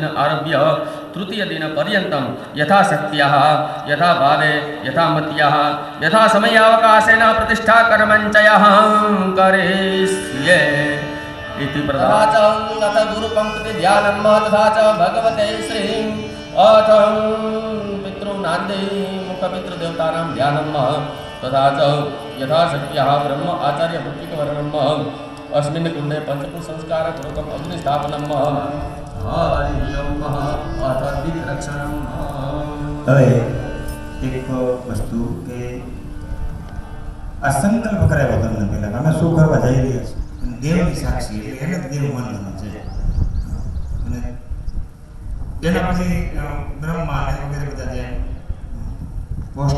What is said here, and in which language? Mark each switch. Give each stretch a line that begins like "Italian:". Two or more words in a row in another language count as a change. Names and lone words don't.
Sanskrit: आरभ्य तृतीय दिन पर्यन्तं यथाशक्त्याः यथा भावे यथा मत्याः यथा समयावकाशेन प्रतिष्ठा कर्मञ्चयः करिष्ये इति तथा गुरुपंक्ति ध्यानं तथा च भगवते श्री अथ पितॄनान्दे मुखपितृदेवतानां ध्यानं तथा च यथाशक्त्याः ब्रह्म आचार्य भक्तिवर्णं अस्मिन् कुण्डे पञ्चपुष्पसंस्कारपूर्वकम् अग्निस्थापनं
Gujarati: હવે એક વસ્તુ કે આ સંકલ્પ કરાવ્યો તમને પહેલા અમે શું કરવા જઈ રહ્યા છીએ દેવની સાક્ષી એટલે એને દેવ માનવાનું છે અને એના પછી બ્રહ્મા અને વગેરે બધા જે પોસ્ટ